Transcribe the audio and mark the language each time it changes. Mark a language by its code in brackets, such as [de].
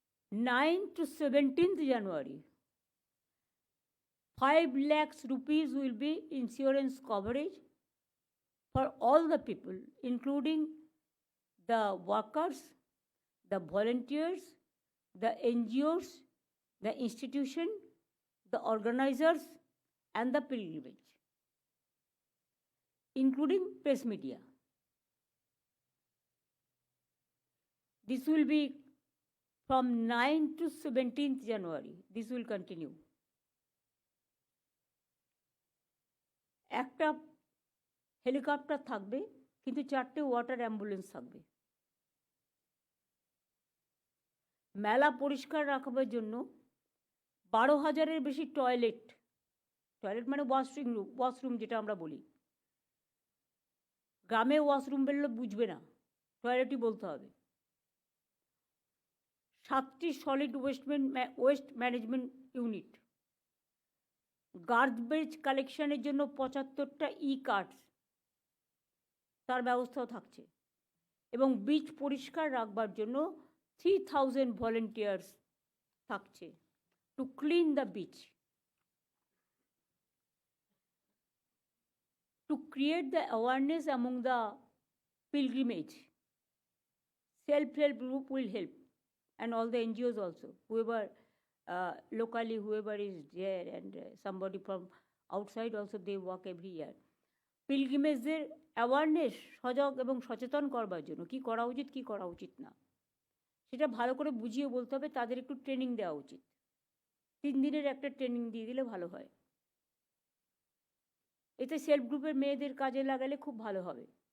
[en] 9 to 17th January, 5 lakhs rupees will be insurance coverage for all the people, including the workers, the volunteers, the NGOs, the institution, the organizers, and the pilgrimage, including press media. This will be from 9 to 17th January. This will continue. [bn] একটা helicopter থাকবে, কিন্তু 4টে water ambulance থাকবে। মেলা পরিষ্কার রাখবার জন্য 12,000-এর বেশি toilet মানে ওয়াশরুম যেটা আমরা বলি। গ্রামে ওয়াশরুম বললে বুঝবে না, টয়লেটই বলতে হবে। 7টি solid waste management unit, garbage কালেকশনের জন্য 75টা কার্টস, তার ব্যবস্থাও থাকছে। এবং বিচ পরিষ্কার রাখবার জন্য 3,000 ভলেন্টিয়ার্স থাকছে [en] To clean the beach. To create the awareness among the pilgrimage, self-help group will help, and all the NGOs also, whoever locally, whoever is there, and somebody from outside also, they work every year. [bn] পিলগ্রিমেজদের awareness, সজাগ এবং সচেতন করবার জন্য কী করা উচিত, কী করা উচিত না, সেটা ভালো করে বুঝিয়ে বলতে হবে। তাদের একটু ট্রেনিং দেওয়া উচিত। 3 দিনের একটা ট্রেনিং দিয়ে দিলে ভালো হয়। এতে সেলফ গ্রুপের মেয়েদের কাজে লাগালে খুব ভালো হবে।